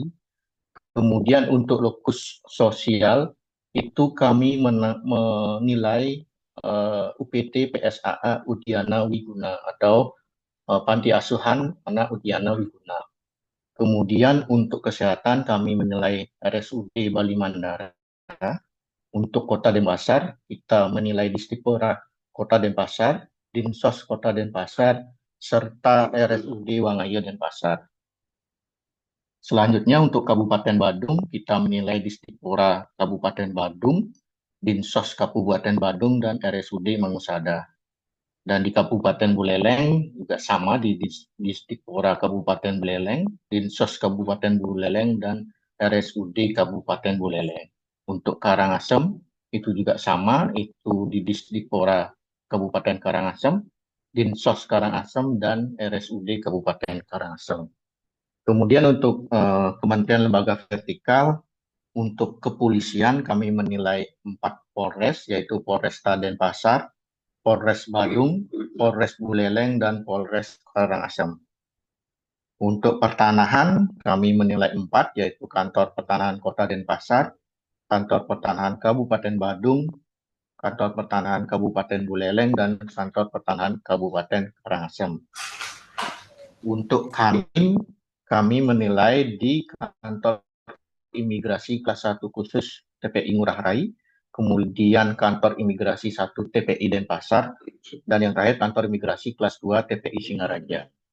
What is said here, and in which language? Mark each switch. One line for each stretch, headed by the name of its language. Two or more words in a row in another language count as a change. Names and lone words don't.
Indonesian: Kemudian untuk lokus sosial itu kami menilai UPT PSAA Udiana Wiguna atau Panti Asuhan Anak Udiana Wiguna. Kemudian untuk kesehatan kami menilai RSUD Bali Mandara. Untuk Kota Denpasar kita menilai Distipora Kota Denpasar, Dinsos Kota Denpasar, serta RSUD Wangaya Denpasar. Selanjutnya untuk Kabupaten Badung kita menilai Distipora Kabupaten Badung, Dinsos Kabupaten Badung, dan RSUD Mangusada. Dan di Kabupaten Buleleng juga sama di Distipora Kabupaten Buleleng, Dinsos Kabupaten Buleleng, dan RSUD Kabupaten Buleleng. Untuk Karangasem itu juga sama, itu di Distipora Kabupaten Karangasem, Dinsos Karangasem dan RSUD Kabupaten Karangasem. Kemudian untuk Kementerian Lembaga Vertikal, untuk kepolisian kami menilai 4 Polres, yaitu Polresta Denpasar, Polres Badung, Polres Buleleng, dan Polres Karangasem. Untuk pertanahan kami menilai 4, yaitu Kantor Pertanahan Kota Denpasar, Kantor Pertanahan Kabupaten Badung, Kantor Pertanahan Kabupaten Buleleng, dan Kantor Pertanahan Kabupaten Karangasem. Untuk kami menilai di Kantor Imigrasi Kelas 1 Khusus TPI Ngurah Rai, kemudian Kantor Imigrasi 1 TPI Denpasar, dan yang terakhir Kantor Imigrasi Kelas 2 TPI Singaraja.